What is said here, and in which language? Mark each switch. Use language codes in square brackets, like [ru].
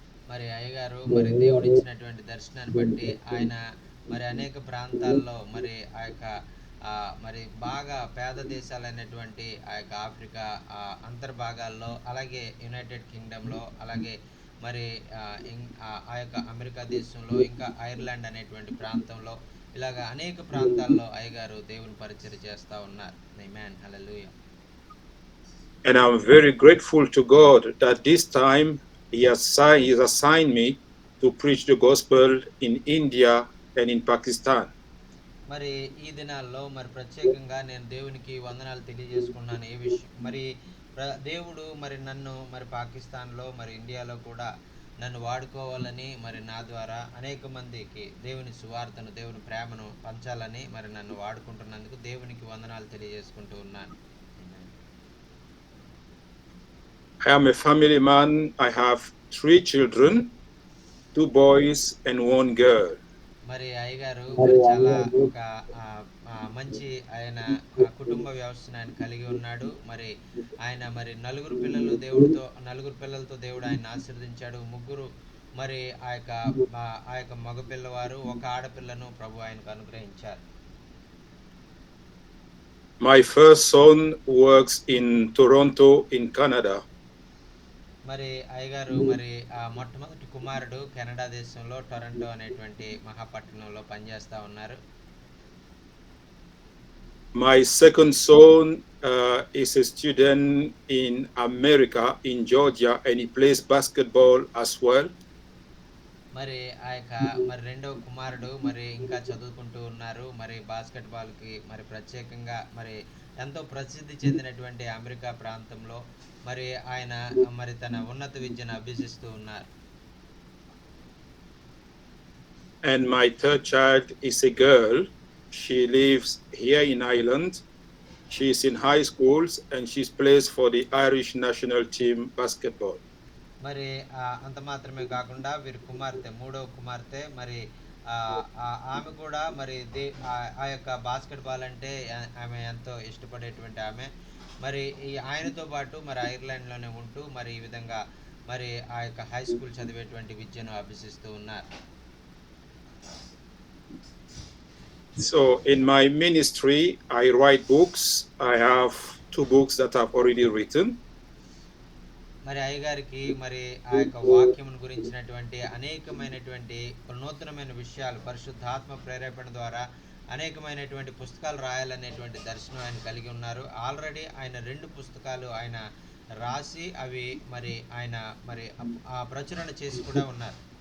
[te] మరి అయ్యగారు మరి దేవుడు ఇచ్చినటువంటి దర్శనాన్ని బట్టి ఆయన మరి అనేక ప్రాంతాల్లో మరి ఆ యొక్క మరి బాగా పేద దేశాలైనటువంటి ఆ యొక్క ఆఫ్రికా అంతర్భాగాల్లో, అలాగే యునైటెడ్ కింగ్డమ్లో, అలాగే మరి ఆ యొక్క అమెరికా దేశంలో, ఇంకా ఐర్లాండ్ అనేటువంటి ప్రాంతంలో, ఇలాగ అనేక ప్రాంతాల్లో అయ్యగారు దేవుని పరిచయం చేస్తూ ఉన్నారు. ఆమేన్, హల్లెలూయా. [en] And I'm very grateful to God that this time He has assigned me to preach the gospel in India and in Pakistan. [te] మరి ఈ దినాల్లో మరి ప్రత్యేకంగా నేను దేవునికి వందనాలు తెలియజేసుకున్నాను. ఏ విషయం మరి దేవుడు మరి నన్ను మరి పాకిస్తాన్లో మరి ఇండియాలో కూడా నన్ను వాడుకోవాలని, మరి నా ద్వారా అనేక మందికి దేవుని సువార్తను, దేవుని ప్రేమను పంచాలని మరి నన్ను వాడుకుంటున్నందుకు దేవునికి వందనాలు తెలియజేసుకుంటూ ఉన్నాను. [en] I am a family man. I have 3 children, 2 boys and 1 girl. [te] మరి అయ్యగారు మరి చాలా ఒక మంచి ఆయన కుటుంబ వ్యవస్థను ఆయన కలిగి ఉన్నాడు. మరి ఆయన మరి నలుగురు పిల్లలతో దేవుడు ఆయన ఆశీర్వదించాడు. ముగ్గురు మరి ఆ యొక్క మగ పిల్లవారు, ఒక ఆడపిల్లను ప్రభు ఆయనకు అనుగ్రహించారు. [en] My first son works in Toronto in Canada. [te] మరి అయ్యగారు మరి మొట్టమొదటి కుమారుడు కెనడా దేశంలో టొరంటో అనేటువంటి మహాపట్టణంలో పనిచేస్తూ ఉన్నారు. [en] My second son is a student in America, in Georgia, and he plays basketball as well. [te] మరి ఆ యొక్క మరి రెండవ కుమారుడు మరి ఇంకా చదువుకుంటూ ఉన్నారు. మరి బాస్కెట్బాల్కి మరి ప్రత్యేకంగా మరి ఎంతో ప్రసిద్ధి చెందినటువంటి అమెరికా ప్రాంతంలో మరి ఆయన మరి తన ఉన్నత విద్యను అభ్యసిస్తూ ఉన్నారు. [en] And my third child is a girl. She lives here in Ireland. She's in high schools and she plays for the Irish national team basketball. [te] మరి అంత మాత్రమే కాకుండా వీరి కుమార్తె, మూడవ కుమార్తె మరి ఆమె కూడా మరి ఆ యొక్క బాస్కెట్బాల్ అంటే ఆమె ఎంతో ఇష్టపడేటువంటి ఆమె. మరి ఆయనతో పాటు మరి ఐర్లాండ్లోనే ఉంటూ మరి ఈ విధంగా మరి ఆ యొక్క హై స్కూల్ చదివేటువంటి విద్యను అభ్యసిస్తూ ఉన్నారు. [en] So in my ministry, I write books. I have 2 books that I've already written. [te] మరి అయ్యగారికి మరి ఆ యొక్క వాక్యం గురించినటువంటి అనేకమైనటువంటి నూతనమైన విషయాలు పరిశుద్ధాత్మ ప్రేరేపణ ద్వారా అనేకమైనటువంటి పుస్తకాలు రాయాలనేటువంటి దర్శనం ఆయన కలిగి ఉన్నారు. ఆల్రెడీ ఆయన 2 పుస్తకాలు ఆయన రాసి అవి మరి ఆయన మరి ప్రచురణ చేసి కూడా ఉన్నారు.